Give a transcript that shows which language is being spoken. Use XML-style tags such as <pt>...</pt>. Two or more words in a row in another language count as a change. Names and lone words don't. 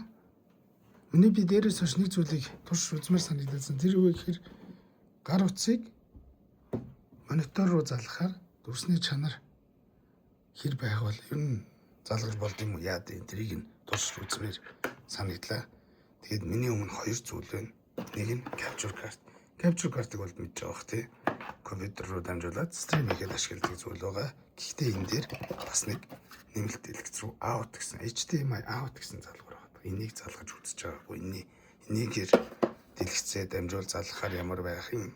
<mn>Миний би дээрээс хойш нэг зүйлийг турш үзмээр санагдсан. Тэр юу гэхээр гар утсыг монитор руу залгахаар дүрсний чанар хэр байх бол ер нь залгаж болд юм уу яа дээ тэрийг нь турш үзмээр санагдлаа. Тэгээд миний өмнө хоёр зүйл байна. Нэг нь</mn> <en>capture card. Capture card-</en> <mn>ыг бол мэдж байгаа бох тий. Компьютер руу дамжуулаад стрим хийхэд ашигладаг зүйл байгаа. Гэхдээ энэ дээр бас нэг нэмэлт дэлгэц рүү out гэсэн</mn> <en>HDMI out</en> <mn>гэсэн залгуур байгаа. Энийг залгаж үзэж байгаагүй. Энийгээр дэлгэцээ дамжуул залгахаар ямар байх юм?</mn>